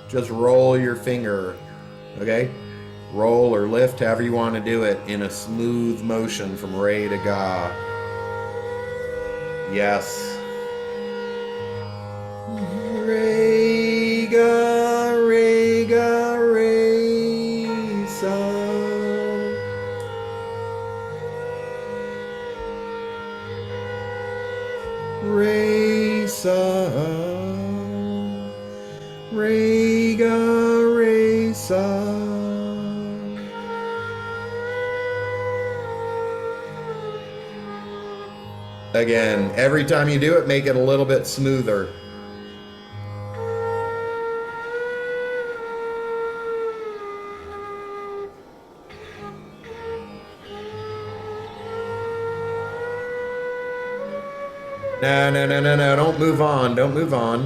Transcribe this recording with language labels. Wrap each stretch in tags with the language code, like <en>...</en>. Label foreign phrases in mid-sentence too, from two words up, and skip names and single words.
<en>It's a roll. Just roll your finger. Okay? roll or lift, however you want to do it, in a smooth motion from re to ga.</en> <hi>Yes. Re ga, re ga, re sa. Re sa. Re ga, re sa.</hi> <en>Again, every time you do it, make it a little bit smoother. No, don't move on, don't move on.</en>